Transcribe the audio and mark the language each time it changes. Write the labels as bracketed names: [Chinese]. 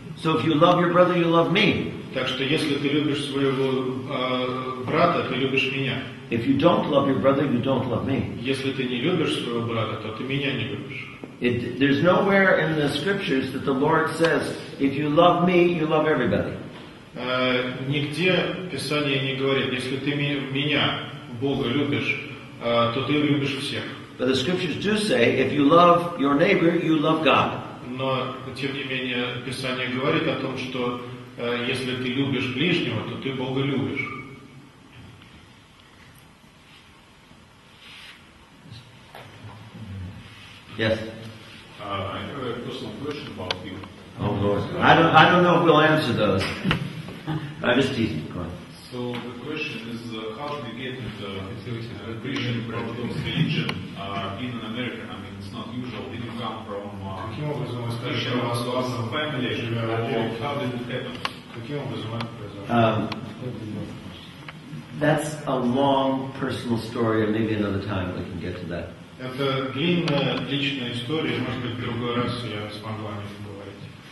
[English] So if you love your brother, you love me. [Russian] Так что если ты любишь своего брата, ты любишь меня. [English] If you don't love your brother, you don't love me. [Russian] Если ты не любишь своего брата, то ты меня не любишь. [English] There's nowhere in the scriptures that the Lord says, if you love me, you love everybody. [Russian] Нигде Писание не говорит, если ты меня, Бога, любишь, то ты любишь всех. [English] But the scriptures do say, if you love your neighbor, you love God. [Russian] Но, тем не менее, Писание говорит о том, что если ты любишь ближнего, то ты Бога любишь. [English] Yes. I have a personal question about you. Oh Lord, I don't know if we'll answer those. I'm just teasing. Go on. So the question is, how do we get the Christian Orthodox religion in America? I mean, it's not usual. Did you come from Christian Orthodox family, or how did it happen? That's a long personal story, and maybe another time we can get to that. [Russian] Это длинная личная история, может быть, в другой раз я смогу о ней поговорить.